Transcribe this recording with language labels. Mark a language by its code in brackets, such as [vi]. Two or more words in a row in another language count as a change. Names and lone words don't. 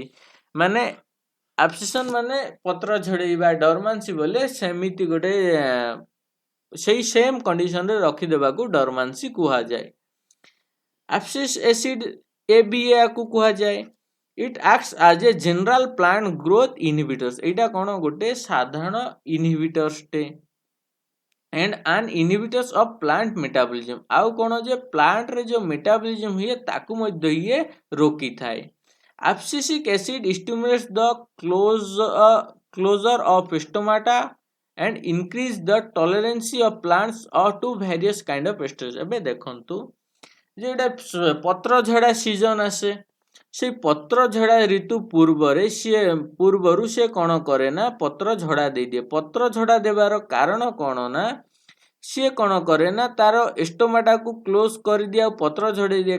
[or] ମାନେ ଆବସିସନ୍ ମାନେ ପତ୍ର ଝଡ଼େଇବା, ଡରମାନ୍ସି ବୋଲେ ସେମିତି ଗୋଟେ ସେଇ ସେମ୍ କଣ୍ଡିସନରେ ରଖିଦେବାକୁ ଡରମାନ୍ସି କୁହାଯାଏ। [en] abscisic acid [or] ଏବିଆକୁ କୁହାଯାଏ। [en] It acts as a general plant growth inhibitors. [or] ଏଇଟା କଣ ଗୋଟେ ସାଧାରଣ ଇନହିବିଟର୍ସଟେ। [en] and an inhibitors of plant metabolism। [or] ଆଉ କଣ ଯେ ପ୍ଲାଣ୍ଟରେ ଯୋଉ ମେଟାବଲିଜିମ୍ ହୁଏ ତାକୁ ମଧ୍ୟ ଇଏ ରୋକିଥାଏ। [en] abscisic acid stimulates the closure of stomata and increase the tolerance of plants to various kind of pests। [or] ଏବେ ଦେଖନ୍ତୁ ଯୋଉଟା ପତ୍ର ଝଡ଼ା ସିଜନ୍ ଆସେ, ସେଇ ପତ୍ର ଝଡ଼ା ଋତୁ ପୂର୍ବରୁ ସିଏ କଣ କରେ ନା ପତ୍ର ଝଡ଼ା ଦେଇଦିଏ। ପତ୍ର ଝଡ଼ା ଦେବାର କାରଣ କଣ ନା ସିଏ କଣ କରେ ନା ତାର ଏଷ୍ଟୋମାଟାକୁ କ୍ଲୋଜ କରିଦିଏ ଆଉ ପତ୍ର ଝଡ଼େଇ ଦିଏ।